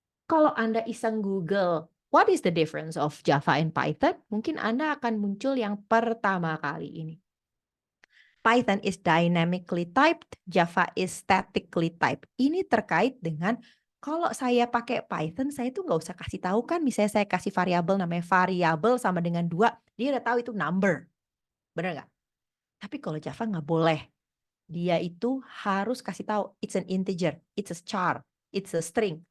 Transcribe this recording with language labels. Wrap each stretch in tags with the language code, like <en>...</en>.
<id>Kalau Anda iseng Google,</id> <en>what is the difference of Java and Python?</en> <id>Mungkin Anda akan muncul yang pertama kali ini.</id> <en>Python is dynamically typed, Java is statically typed.</en> <id>Ini terkait dengan kalau saya pakai Python, saya tuh nggak usah kasih tahu kan, misalnya saya kasih variabel namanya variabel sama dengan 2, dia udah tahu itu number. Bener nggak? Tapi kalau Java nggak boleh. Dia itu harus kasih tahu,</id> <en>it's an integer, it's a char, it's a string.</en>